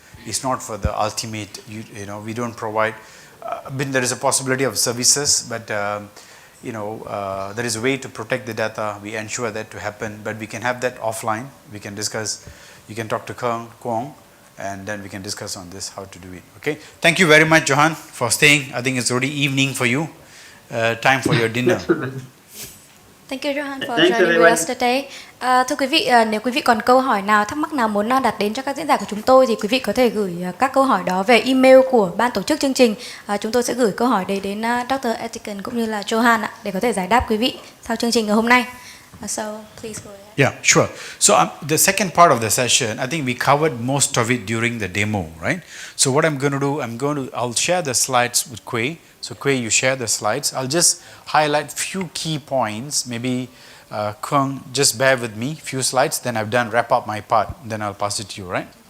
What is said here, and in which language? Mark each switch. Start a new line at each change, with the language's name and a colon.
English: It's not for the ultimate. We don't provide. There is a possibility of services, but there is a way to protect the data. We ensure that to happen, but we can have that offline. We can discuss. You can talk to Kwong, and then we can discuss on this how to do it. Okay. Thank you very much, Johan, for staying. I think it's already evening for you. Time for your dinner. Thank you Johan for Thanks, joining everyone. with us today.
Vietnamese: Thưa quý vị, nếu quý vị còn câu hỏi nào, thắc mắc nào muốn đặt đến cho các diễn giả của chúng tôi thì quý vị có thể gửi các câu hỏi đó về email của ban tổ chức chương trình. Chúng tôi sẽ gửi câu hỏi đấy đến Dr. Etiken cũng như là Johan để có thể giải đáp quý vị sau chương trình ngày hôm nay.
English: So please go ahead. Yeah, sure. So the second part of the session, I think we covered most of it during the demo, right? So what I'm going to do, I'll share the slides with Quay. So Quay, you share the slides. I'll just highlight few key points. Maybe Kwang, just bear with me, few slides, then I've done wrap up my part, then I'll pass it to you, right?